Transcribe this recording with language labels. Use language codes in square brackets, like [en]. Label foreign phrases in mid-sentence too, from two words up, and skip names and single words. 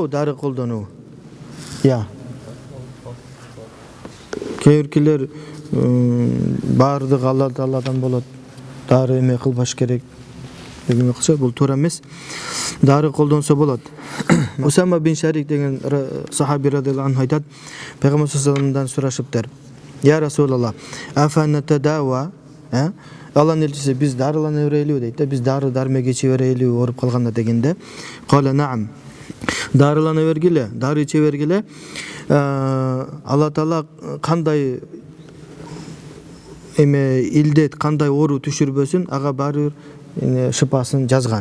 [ky] Дары колдонуу. Кээ биркилер баардык Алла Тааладан болот. Дары эме кылбаш керек деген кылса, бул туура эмес. Дары колдонсо болот. Усама бин Шарик деген сахаби [ar] رضي الله عنه [ky] айтат, Пайгамбар [ar] صلى الله عليه وسلم [ky] сурашыптыр. [ar] يا رسول الله، أفنتداوى, [ky] Алланын элчиси, биз дарылана берелиби дейт да, биз дары дармек иче берелиби ооруп калганда дегенде, [ar] قال نعم. [ky] Дарылана бергиле, дары иче бергиле. Алла Таала кандай эме илдет, кандай оору түшүрбөсүн, ага баары бир шыпасын жазган.